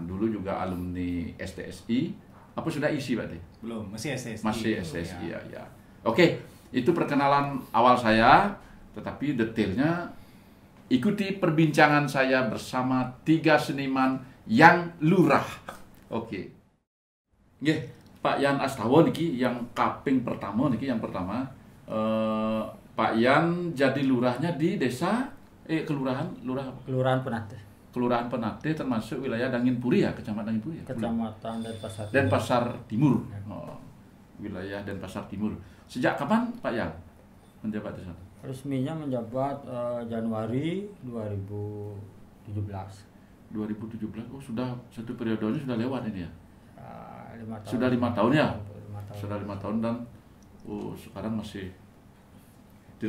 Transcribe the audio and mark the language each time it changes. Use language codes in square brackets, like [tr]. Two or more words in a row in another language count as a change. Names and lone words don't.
[id] Dulu juga alumni STSI. Apa sudah ISI Pak D? Belum, masih SSI. Masih SSI ya. Oke, itu perkenalan awal saya, tetapi detailnya ikuti perbincangan saya bersama 3 seniman yang lurah. Oke. Nggih, Pak Yan Astawa niki yang kaping pertama niki, yang pertama Pak Yan jadi lurahnya di desa kelurahan Penate. Kelurahan Penate, termasuk wilayah Danginpuri ya, Kecamatan Danginpuri ya. Kecamatan Denpasar. Denpasar Timur. Wilayah Denpasar Timur. Sejak kapan Pak Yan menjabat di sana? Resminya menjabat Januari 2017. 2017. Oh, sudah satu periodenya sudah lewat ini ya. 5 tahun. Sudah 5 tahun ya. 5 tahun. Sudah 5 tahun dan sekarang masih tidak